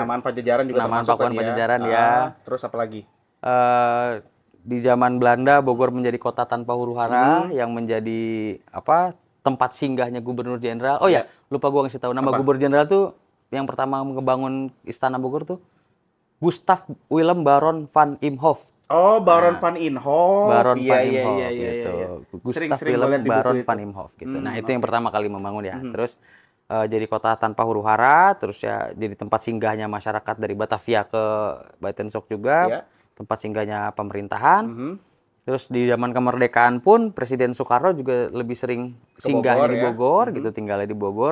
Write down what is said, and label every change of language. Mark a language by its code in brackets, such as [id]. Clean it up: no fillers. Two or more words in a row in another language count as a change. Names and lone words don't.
[id] Penamaan Pajajaran juga penamaan termasuk Pakuan tadi Pajajaran ya. ya. Terus apa lagi? Di zaman Belanda Bogor menjadi kota tanpa huru-hara yang menjadi tempat singgahnya gubernur jenderal. Oh ya, lupa gua ngasih tahu nama gubernur jenderal tuh yang pertama ngebangun istana Bogor tuh Gustav Willem Baron van Imhoff. Oh, Baron van Imhoff. Baron van Iya, Imhoff gitu. Gustav Willem Baron van Imhoff gitu. Nah, itu yang pertama kali membangun ya. Terus jadi kota tanpa huru-hara, terus ya jadi tempat singgahnya masyarakat dari Batavia ke Buitenzorg juga. Tempat singgahnya pemerintahan. Terus di zaman kemerdekaan pun Presiden Soekarno juga lebih sering singgahnya di Bogor gitu, tinggalnya di Bogor.